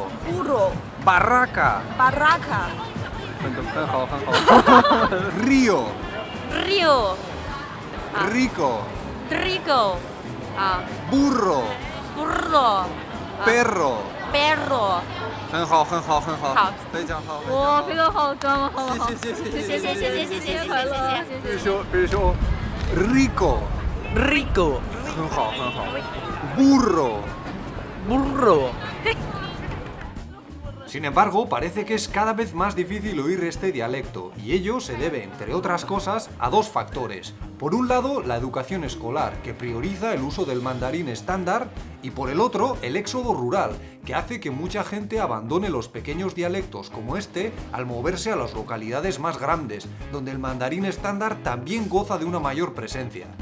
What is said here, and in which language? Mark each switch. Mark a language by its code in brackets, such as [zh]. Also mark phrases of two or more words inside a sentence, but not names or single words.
[es] burro, barraca, barraca, río, río, rico, trigo, burro, burro, perro. perro. [zh] 很好，好，非常好。哇，非常好，刚刚好不好？谢谢谢谢谢谢谢谢快乐，谢谢。比如说 rico， [es] rico， [zh] 很好。burro， [es] burro。 Sin embargo, parece que es cada vez más difícil oír este dialecto, y ello se debe, entre otras cosas, a dos factores. Por un lado, la educación escolar, que prioriza el uso del mandarín estándar, y por el otro, el éxodo rural, que hace que mucha gente abandone los pequeños dialectos como este al moverse a las localidades más grandes, donde el mandarín estándar también goza de una mayor presencia.